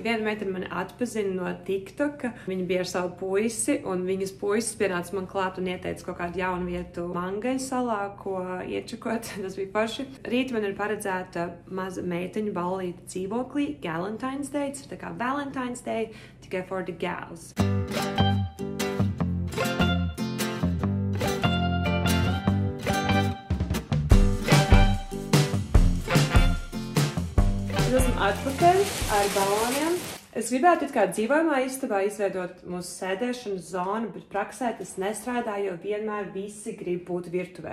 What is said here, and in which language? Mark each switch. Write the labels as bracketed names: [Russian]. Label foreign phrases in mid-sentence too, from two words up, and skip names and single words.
[Latvian] Viena meitene mani atpazina no TikToka. Viņa bija ar savu puisi, un viņas puisis pienāca man klāt un ieteica kaut kādu jaunu vietu Mangaļu salā, ko iečakot. Tas bija paši. Rīt man ir paredzēta maza meiteņu ballīte dzīvoklī, Galentine's Day. Tas ir tā kā Valentine's Day, tikai [English] for the gals. [Latvian] Atpakaļ ar baloniem. Es gribētu it kā dzīvojamā istabā izveidot mūsu sēdēšanas zonu, bet praksē tas nestrādā, jo vienmēr visi grib būt virtuvē.